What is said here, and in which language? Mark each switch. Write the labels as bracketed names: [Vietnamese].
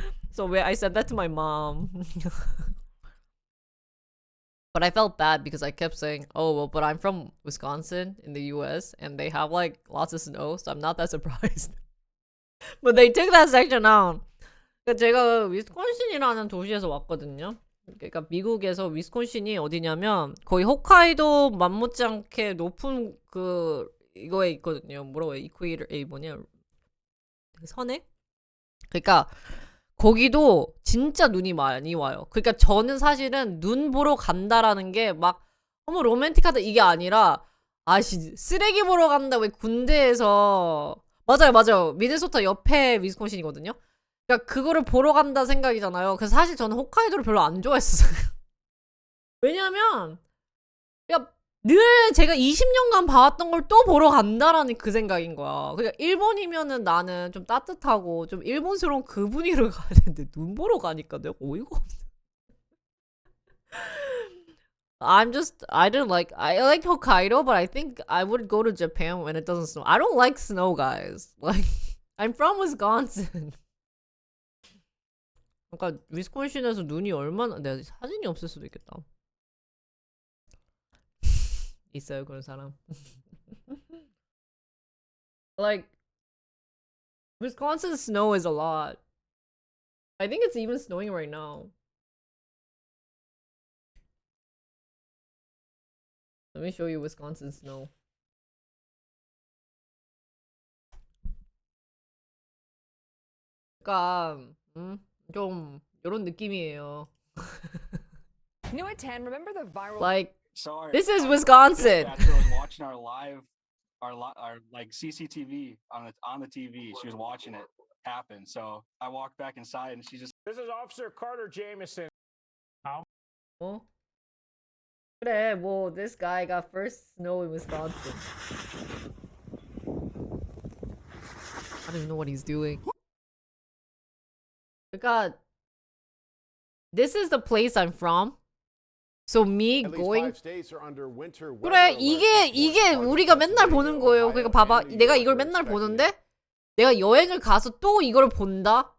[English] So I said that to my mom. But I felt bad because I kept saying, oh, well, but I'm from Wisconsin in the US and they have like lots of snow, so I'm not that surprised. But they took that section out. [Korean] 그러니까 제가 위스콘신이라는 도시에서 왔거든요. 그러니까 미국에서 위스콘신이 어디냐면 거의 홋카이도 못지않게 높은 그 이거에 있거든요. 뭐라고 해요? 이퀄레이터 뭐냐? 선에? 그러니까 거기도 진짜 눈이 많이 와요. 그러니까 저는 사실은 눈 보러 간다라는 게 막 어머 로맨틱하다 이게 아니라 아씨 쓰레기 보러 간다 왜 군대에서 맞아요. 미네소타 옆에 위스콘신이거든요. 그러니까 그거를 보러 간다 생각이잖아요. 그래서 사실 저는 홋카이도를 별로 안 좋아했어요. 왜냐면 그러니까 늘 제가 20년간 봐왔던 걸 또 보러 간다라는 그 생각인 거야. 그러니까 일본이면은 나는 좀 따뜻하고 좀 일본스러운 그 분위기를 가야 되는데 눈 보러 가니까 내가 어이가 없어. [English] I like Hokkaido, but I think I would go to Japan when it doesn't snow. I don't like snow, guys. Like, I'm from Wisconsin. [Korean] 그러니까 위스콘신에서 눈이 얼마나 내가 사진이 없을 수도 있겠다. 있어요 그런 사람. [English] Like Wisconsin snow is a lot. I think it's even snowing right now. Let me show you Wisconsin snow. [Korean] 그러니까 좀 이런 느낌이에요. [English] New at 10, remember the viral Like Sorry. this is Wisconsin. After I was watching our live, our like CCTV on the TV. She was watching it happen. So I walked back inside, and she just. This is Officer Carter Jameson. [Korean] 어? 그래, 뭐 [English] this guy got first snow in Wisconsin. I don't even know what he's doing. [Korean] 그러니까 [English] this is the place I'm from. So me going [Korean] 그래 이게 우리가 맨날 보는 거예요. 그러니까 봐봐 내가 이걸 맨날 보는데 내가 여행을 가서 또 이걸 본다?